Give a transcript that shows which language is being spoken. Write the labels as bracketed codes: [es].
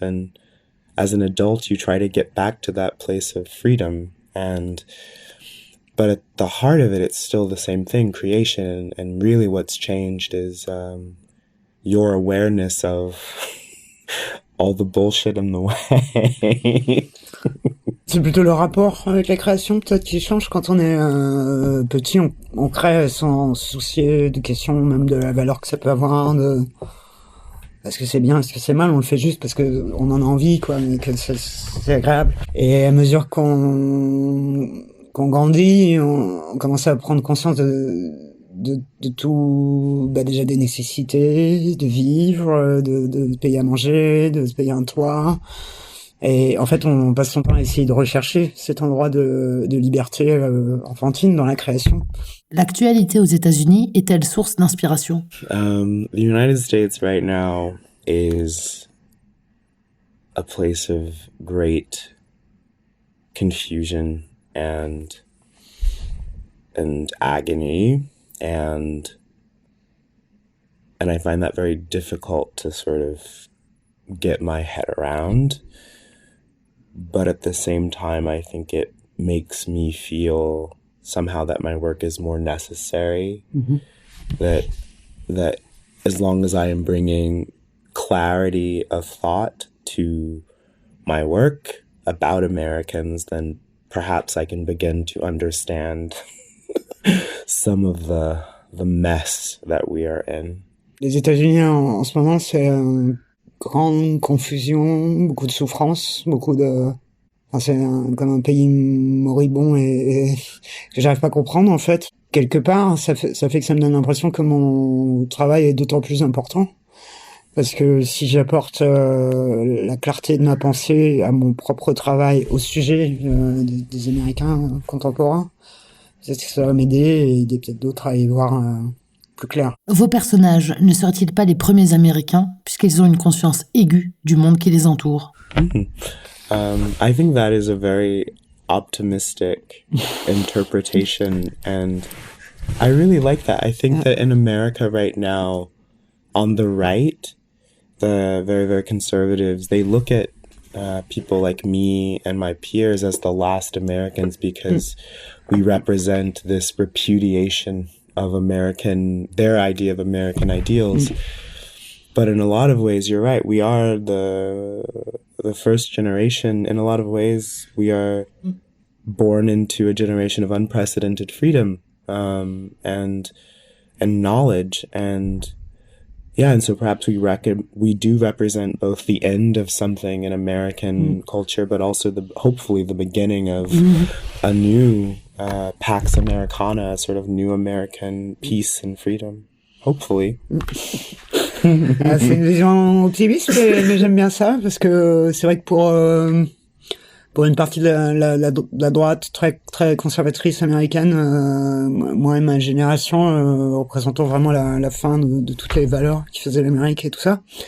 [en] And as an adult, you try to get back to that place of freedom. And but at the heart of it, it's still the same thing, creation. And really what's changed is your awareness of all the bullshit in the way. [fr] C'est plutôt le rapport avec la création peut-être qui change. Quand on est petit, on crée sans se soucier de questions, même de la valeur que ça peut avoir, de est-ce que c'est bien, est-ce que c'est mal, on le fait juste parce que on en a envie, quoi, mais que c'est agréable. Et à mesure qu'on grandit, on commence à prendre conscience de tout, déjà des nécessités, de vivre, de payer à manger, de se payer un toit. Et en fait, on passe son temps à essayer de rechercher cet endroit de liberté enfantine dans la création. L'actualité aux États-Unis est-elle source d'inspiration? [en] The United States right now is a place of great confusion and agony, and I find that very difficult to sort of get my head around. But at the same time, I think it makes me feel somehow that my work is more necessary. Mm-hmm. That as long as I am bringing clarity of thought to my work about Americans, then perhaps I can begin to understand some of the mess that we are in. [fr] Les États-Unis en ce moment, c'est grande confusion, beaucoup de souffrance, c'est comme un pays moribond et que j'arrive pas à comprendre en fait. Quelque part, ça fait que ça me donne l'impression que mon travail est d'autant plus important. Parce que si j'apporte la clarté de ma pensée à mon propre travail au sujet des Américains contemporains, peut-être que ça va m'aider et aider peut-être d'autres à y voir plus clair. Vos personnages ne seraient-ils pas les premiers Américains puisqu'ils ont une conscience aiguë du monde qui les entoure? [en] I think that is a very optimistic interpretation, and I really like that. I think that in America right now, on the right, the very, very conservatives, they look at people like me and my peers as the last Americans because we represent this repudiation of their idea of American ideals. But in a lot of ways, you're right. We are the first generation. In a lot of ways, we are born into a generation of unprecedented freedom, and knowledge, and so perhaps we do represent both the end of something in American culture, but also hopefully the beginning of a new Pax Americana, a sort of new American peace and freedom. Hopefully. [fr] C'est une vision optimiste, mais j'aime bien ça, parce que c'est vrai que pour une partie de la droite très, très conservatrice américaine, moi et ma génération représentons vraiment la fin de toutes les valeurs qui faisaient l'Amérique et tout ça.